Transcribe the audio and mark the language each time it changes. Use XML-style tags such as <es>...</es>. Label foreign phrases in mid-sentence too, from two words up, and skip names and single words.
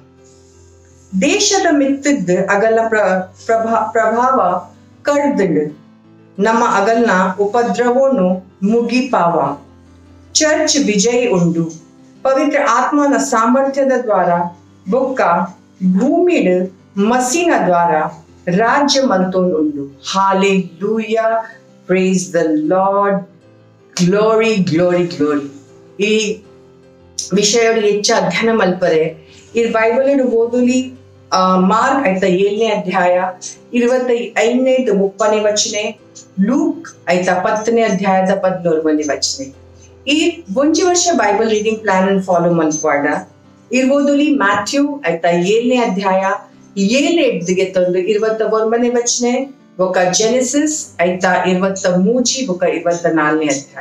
<tcy>ದೇಶದ ಮಿತ್ತದ ಅಗಲ ಪ್ರಭಾವ ಕಡ್ದಂಡು ನಮ್ಮ ಅಗಲ್ನ ಉಪದ್ರವೋನು ಮುಗಿಪಾವ ಚರ್ಚ್ ವಿಜಯ್ ಉಂಡು ಪವಿತ್ರ ಆತ್ಮನ ಸಾಮರ್ಥ್ಯದ ದ್ವಾರ ಬೊಕ್ಕ ಭೂಮಿಡ್ ಮಸಿನ ದ್ವಾರ ರಾಜ್ಯ ಮಂತೋನುಂಡು. ಹಾಲೆಲೂಯಾ,</tcy> <en>Praise the Lord, glory glory glory.</en> <tcy>ಈ ವಿಷಯ ಹೆಚ್ಚು ಅಧ್ಯಯನ ಮಲ್ಪರೆ ಈ ಬೈಬಲ್ ಓದಲಿ ಮಾರ್ಕ್ ಆಯ್ತಾ 7ನೇ ಅಧ್ಯಾಯ 25 30ನೇ ವಚನೆ, ಲೂಕ್ ಆಯ್ತಾ 10ನೇ ಅಧ್ಯಾಯದ 14ನೇ ವಚನೆ. ಈ ಒಂಜಿ ವರ್ಷ</tcy> <en>Bible reading plan</en> <tcy>ಅನ್ನು ಫಾಲೋ ಮಲ್ಪಾಡ ಇರ್ಬೋದುಲಿ ಮ್ಯಾಥ್ಯೂ ಆಯ್ತಾ 7ನೇ ಅಧ್ಯಾಯ 7 ತಂದು 21ನೇ ವಚನೆ, ಬೊಕ್ಕ ಜೆನೆಸಿಸ್ ಆಯ್ತಾ 23 ಬೊಕ್ಕ 24ನೇ ಅಧ್ಯಾಯ.</tcy>